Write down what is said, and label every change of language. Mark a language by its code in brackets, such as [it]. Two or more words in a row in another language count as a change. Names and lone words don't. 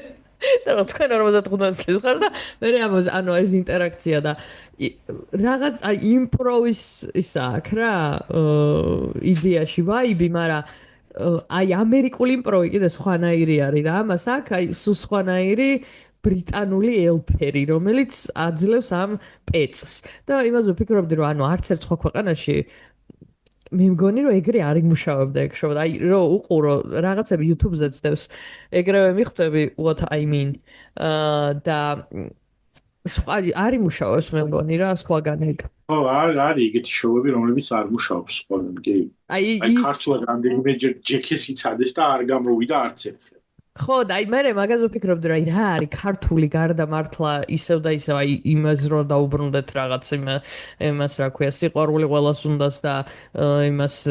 [ka] და თქვენ 55 წლის ხარ და მე ანუ ეს ინტერაქცია და რაღაც აი იმპროვის ისა აქვს რა იდეაში ვაიბი, მაგრამ აი ამერიკული იმპროვი კიდე სხვანაირი არის და ამას აქვს აი სხვანაირი ბრიტანული ელფერი, რომელიც აძლევს ამ პეწს. და იმაზე ვფიქრობდი, რომ ანუ არც ერთ სხვა ქვეყანაში მე მგონი რომ ეგრე არ იმუშავებდა ეგ შოვა. აი რომ უყურო რაღაცები YouTube-ზე ძდევს. ეგრევე მიხვდები [en] what I mean. [ka] და სხვა არ იმუშავებს მე მგონი რა სხვაგან ეგ. ხო, არის ეგეთი შოუები, რომლებიც არ მუშაობს სხვაგან, კი. აი ქართულად რამდენიმე ჯექეს იცადეს და არ გამოვიდა არც ერთი. ხო და აი მე მაგაზე ვფიქრობდი რომ აი რა არის ქართული გარდა მართლა ისევ და ისევ აი იმას რო დაუბრუნდეთ რაღაც იმას რა ქვია სიყვარული ყველას უნდას და იმას